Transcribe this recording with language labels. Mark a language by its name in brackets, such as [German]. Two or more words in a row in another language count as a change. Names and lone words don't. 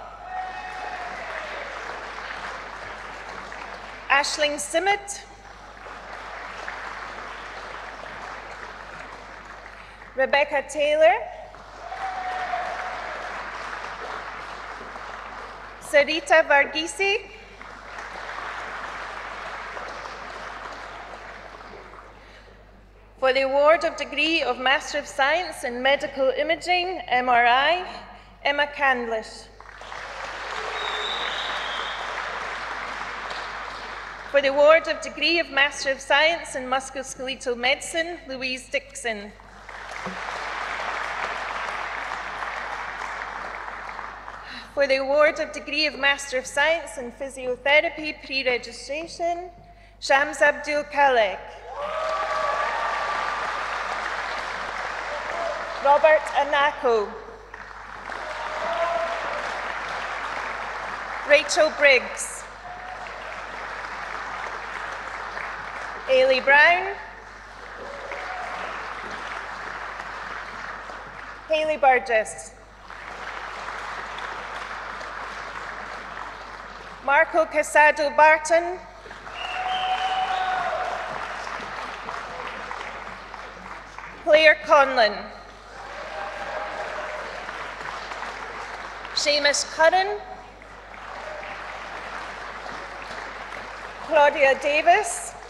[English] Aisling Simmet. Rebecca Taylor. Sarita Varghese. For the award of degree of Master of Science in Medical Imaging, MRI, Emma Candlish. For the award of degree of Master of Science in Musculoskeletal Medicine, Louise Dixon. For the award of degree of Master of Science in Physiotherapy, pre-registration, Shams Abdul Khalek. Robert Anako. Rachel Briggs. Ailey Brown. Hayley Burgess. Marco Casado Barton. Claire Conlon. Seamus Curran. Claudia Davis.